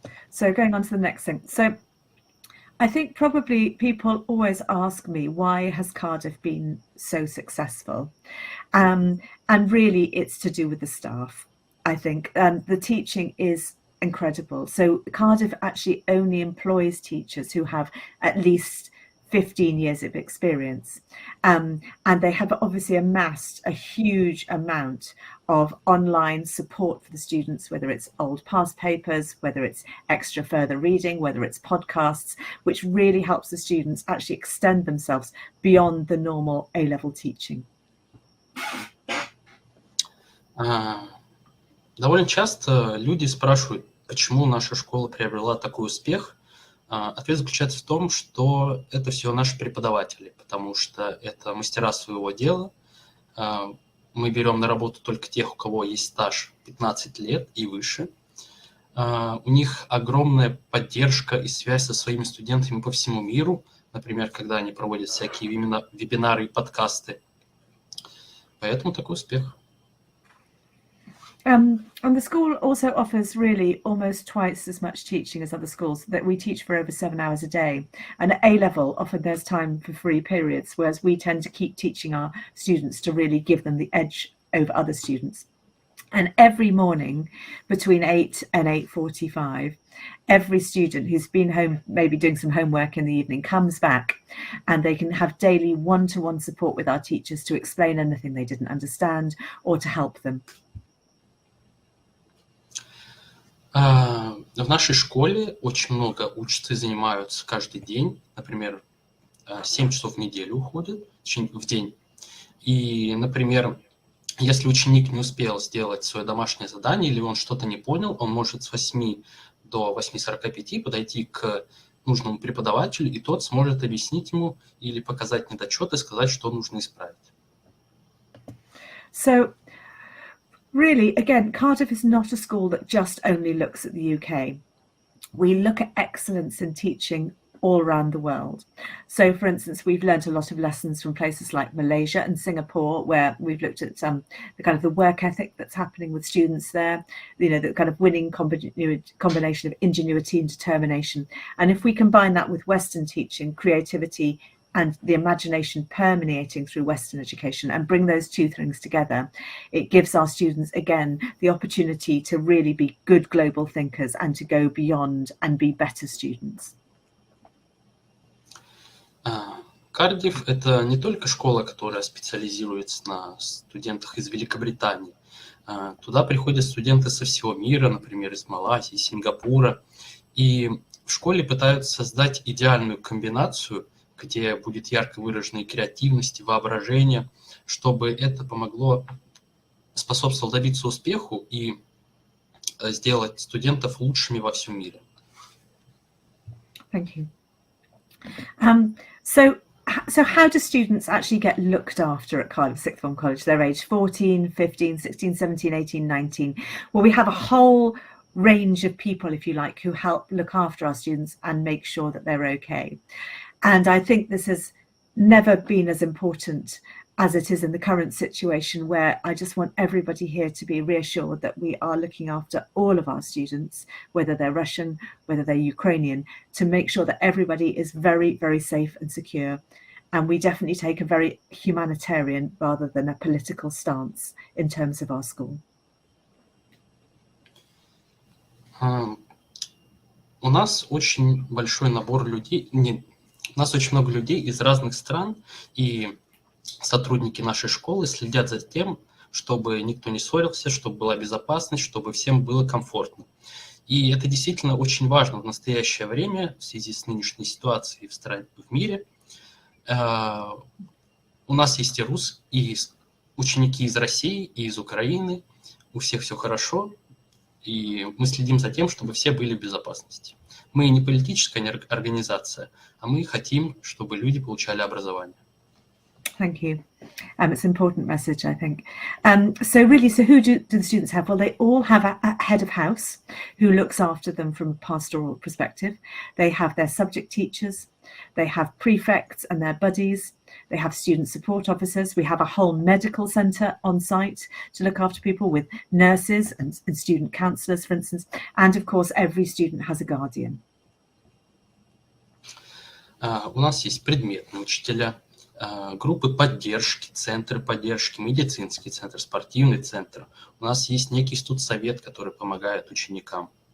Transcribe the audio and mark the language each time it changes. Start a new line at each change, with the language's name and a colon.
English: So going on to the next thing. So I think probably people always ask me, why has Cardiff been so successful? And really it's to do with the staff. I think the teaching is incredible. So Cardiff actually only employs teachers who have at least 15 years of experience. And they have obviously amassed a huge amount of online support for the students, whether it's old past papers, whether it's extra further reading, whether it's podcasts, which really helps the students actually extend themselves beyond the normal A-level teaching.
Russian: Довольно часто люди спрашивают, почему наша школа приобрела такой успех. Ответ заключается в том, что это все наши преподаватели, потому что это мастера своего дела. Мы берем на работу только тех, у кого есть стаж 15 лет и выше. У них огромная поддержка и связь со своими студентами по всему миру, например, когда они проводят всякие вебинары и подкасты. Поэтому такой успех.
English: And the school also offers really almost twice as much teaching as other schools, that we teach for over 7 hours a day. And at A-level, often there's time for free periods, whereas we tend to keep teaching our students to really give them the edge over other students. And every morning between 8 and 8:45, every student who's been home, maybe doing some homework in the evening, comes back and they can have daily one-to-one support with our teachers to explain anything they didn't understand or to help them.
Russian: В нашей школе очень много учатся и занимаются каждый день. Например, 7 часов в неделю уходит в день. И, например, если ученик не успел сделать свое домашнее задание или он что-то не понял, он может с 8 до 8:45 подойти к нужному преподавателю, и тот сможет объяснить ему или показать недочет и сказать, что нужно исправить.
English: So, really, again, Cardiff is not a school that just only looks at the UK. We look at excellence in teaching all around the world. So, for instance, we've learned a lot of lessons from places like Malaysia and Singapore, where we've looked at the kind of the work ethic that's happening with students there, you know, the kind of winning combination of ingenuity and determination. And if we combine that with Western teaching, creativity, and the imagination permeating through Western education, and bring those two things together, it gives our students, again, the opportunity to really be good global thinkers and to go beyond and be better students.
Russian: Кардифф – это не только школа, которая специализируется на студентах из Великобритании. Туда приходят студенты со всего мира, например, из Малайзии, Сингапура. И в школе пытаются создать идеальную комбинацию, где будет ярко выраженная креативность, воображение, чтобы это способствовало добиться успеху и сделать студентов лучшими во всем мире.
English: Thank you. So how do students actually get looked after at Cardiff Sixth Form College? They're aged 14, 15, 16, 17, 18, 19. Well, we have a whole range of people, if you like, who help look after our students and make sure that they're okay. And I think this has never been as important as it is in the current situation, where I just want everybody here to be reassured that we are looking after all of our students, whether they're Russian, whether they're Ukrainian, to make sure that everybody is very, very safe and secure. And we definitely take a very humanitarian rather than a political stance in terms of our school.
Russian: У нас очень большой набор людей, у нас очень много людей из разных стран, и сотрудники нашей школы следят за тем, чтобы никто не ссорился, чтобы была безопасность, чтобы всем было комфортно. И это действительно очень важно в настоящее время в связи с нынешней ситуацией в мире. У нас есть и ученики из России, и из Украины. У всех все хорошо, и мы следим за тем, чтобы все были в безопасности. Мы не политическая организация, а мы хотим, чтобы люди получали образование.
English: Thank you. It's an important message, I think. So who do the students have? Well, they all have a head of house who looks after them from a pastoral perspective. They have their subject teachers. They have prefects and their buddies. They have student support officers. We have a whole medical centre on site to look after people, with nurses and student counsellors, for instance. And of course, every student has a guardian.
Russian: У нас есть предметные учителя, группы поддержки, центры поддержки, медицинский центр, спортивный центр. У нас есть некий студсовет, который помогает ученикам.